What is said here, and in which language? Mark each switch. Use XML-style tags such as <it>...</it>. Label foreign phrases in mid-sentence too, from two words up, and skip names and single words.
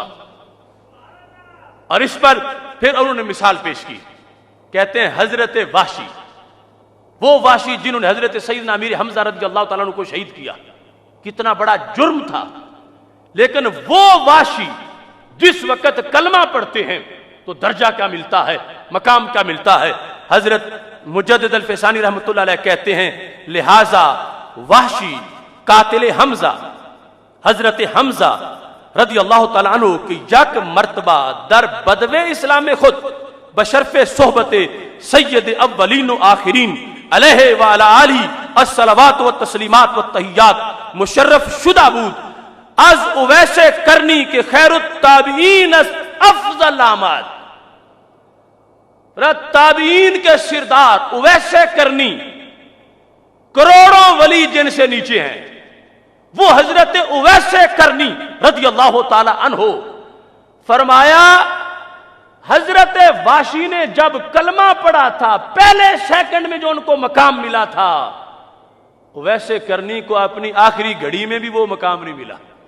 <ur>اور اس پر پھر انہوں نے مثال پیش کی, کہتے ہیں حضرت وحشی, وہ وحشی جنہوں نے حضرت سیدنا امیر حمزہ رضی اللہ تعالیٰ عنہ کو شہید کیا, کتنا بڑا جرم تھا, لیکن وہ وحشی جس وقت کلمہ پڑھتے ہیں تو درجہ کیا ملتا ہے, مقام کیا ملتا ہے. حضرت مجدد الفسانی رحمۃ اللہ علیہ کہتے ہیں</ur> <fa>لہذا وحشی قاتل حمزہ, حضرت حمزہ رضی اللہ تعالیٰ عنہ کی یک مرتبہ در بدو اسلام خود بشرف صحبت سید اولین و آخرین علیہ وعلی آلہ الصلوات و تسلیمات و تحیات مشرف شدہ بود از اویس کرنی کے خیر التابعین افضل اعمال.</fa> <ur>تابعین کے سردار اویس کرنی, کروڑوں ولی جن سے نیچے ہیں, وہ حضرت اویس کرنی رضی اللہ تعالی عنہ, فرمایا حضرت واشی نے جب کلمہ پڑھا تھا, پہلے سیکنڈ میں جو ان کو مقام ملا تھا, اویس کرنی کو اپنی آخری گھڑی میں بھی وہ مقام نہیں ملا.</ur>